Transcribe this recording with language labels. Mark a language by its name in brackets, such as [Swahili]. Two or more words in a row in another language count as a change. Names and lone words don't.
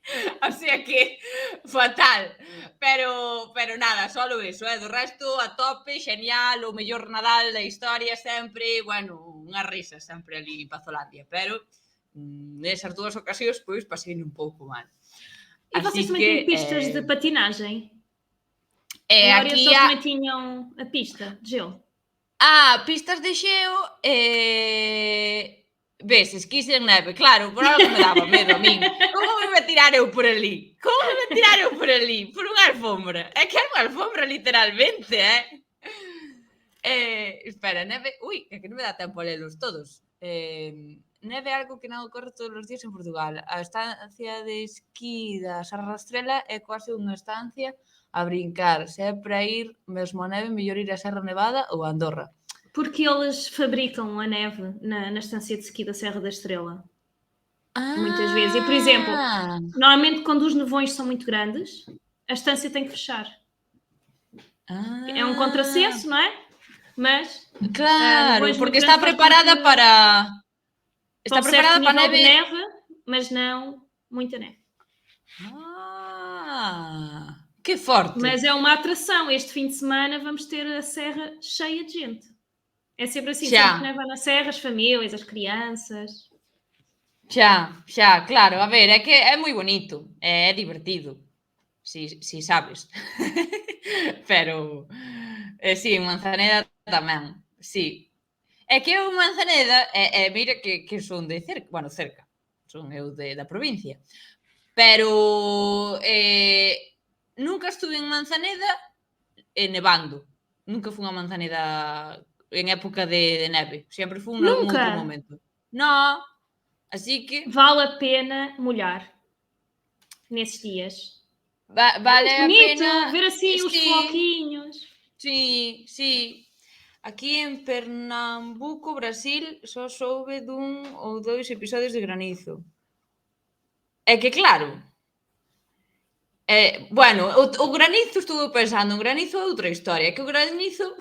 [Galician] O sea que, fatal. pero nada, solo eso, do resto a tope, xenial, o mellor Nadal da historia sempre, bueno, unha risa sempre ali en Pazolandia, pero nesas dúas ocasións, pois, pasei un pouco mal. [Portuguese] E vocês também têm pistas de patinagem? Em Oriental também tinham a pista de gelo. [Galician] Pistas de xeo, ves, esquís en neve, claro, por algo me daba medo a min. Como me vai tirar eu por ali? Como me vai tirar eu por ali? Por unha alfombra. É que é unha alfombra, literalmente, espera, neve... Ui, é que non me dá tempo a lelos todos. Neve é algo que non ocorre todos os días en Portugal. A estancia de esquí da Serra da Estrela é quase unha estancia a brincar. Se é para ir mesmo a neve, mellor ir a Serra Nevada ou a Andorra. [Portuguese] Porque eles fabricam a neve na estancia de esqui da Serra da Estrela. Muitas vezes. E, por exemplo, normalmente quando os nevões são muito grandes, a estância tem que fechar. É um contrassenso, não é? Mas... Claro, porque está preparada para... Está preparada para a neve, mas não muita neve. Que forte! Mas é uma atração. Este fim de semana vamos ter a serra cheia de gente. É sempre assim, sempre que neva na serra, as famílias, as crianças. [Galician] Xa, claro. A ver, é que é moi bonito, é divertido, si sabes. Pero, si, en Manzaneda tamén, si. É que eu en Manzaneda, mira que son de cerca, bueno, cerca, son eu da provincia, pero nunca estuve en Manzaneda nevando, nunca fui a Manzaneda en época de neve, sempre fui en algún outro momento. Non, así que... [Portuguese] Vale a pena molhar nesses dias. Vale a pena... ver assim os floquinhos. [Galician] Sí. Aquí en Pernambuco, Brasil, só soube dun ou 2 episodios de granizo. É que claro... Bueno, o granizo estuve pensando, o granizo é outra historia, que o granizo...